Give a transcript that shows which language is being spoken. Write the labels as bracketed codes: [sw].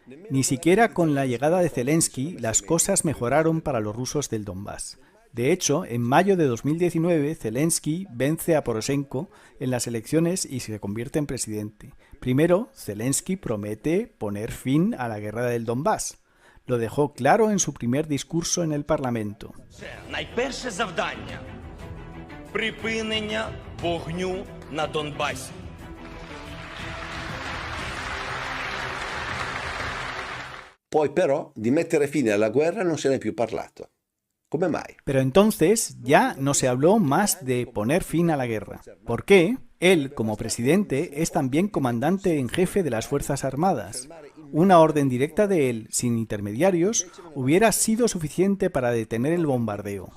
[es] Ni siquiera con la llegada de Zelensky las cosas mejoraron para los rusos del Donbass. De hecho, en mayo de 2019, Zelensky vence a Poroshenko en las elecciones y se convierte en presidente. Primero, Zelensky promete poner fin a la guerra del Donbass. Lo dejó claro en su primer discurso en el Parlamento. [uk] Найперше завдання – припинення вогню на Донбасі. [it] Poi però di mettere fine alla guerra non se ne è più parlato. ¿Come mai? [es] Pero entonces ya no se habló más de poner fin a la guerra. ¿Por qué? Él, como presidente, es también comandante en jefe de las Fuerzas Armadas. Una orden directa de él, sin intermediarios, hubiera sido suficiente para detener el bombardeo.